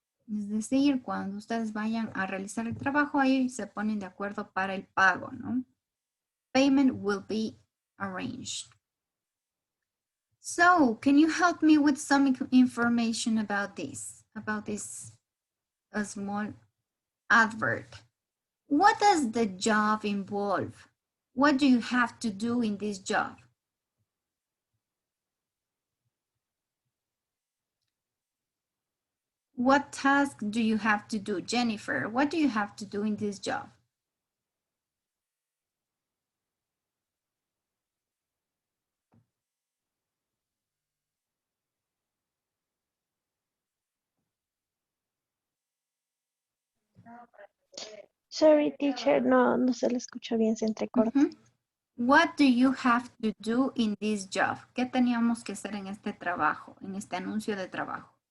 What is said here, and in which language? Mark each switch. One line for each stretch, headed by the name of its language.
Spanish: Es decir, cuando ustedes vayan a realizar el trabajo, ahí se ponen de acuerdo para el pago, ¿no?
English: Payment will be arranged. So, can you help me with some information about this a small advert? What does the job involve? What do you have to do in this job? What task do you have to do? Jennifer, what do you have to do in this job? Sorry, teacher,
Spanish: no se le escucha bien, se entrecorta.
English: What do you have to do in this job?
Spanish: ¿Qué teníamos que hacer en este trabajo, en este anuncio de trabajo?